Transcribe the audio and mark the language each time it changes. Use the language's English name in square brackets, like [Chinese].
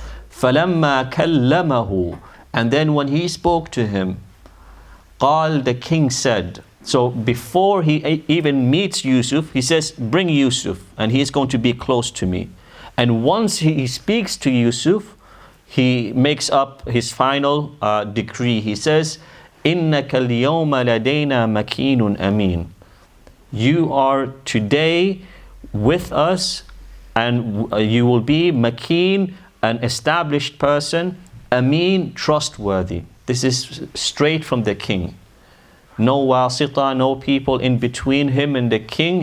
[Arabic] فَلَمَّا كَلَّمَهُ, [English] and then when he spoke to him, قال, the king said. So before he even meets Yusuf, he says, bring Yusuf, and he is going to be close to me. And once he speaks to Yusuf, he makes up his final decree. He says, [Arabic] إِنَّكَ الْيَوْمَ لَدَيْنَا مَكِينٌ أَمِينٌ. [English] You are today with us, and you will be makeen, an established person, ameen, trustworthy. This is straight from the king. No wasita, no people in between him and the king.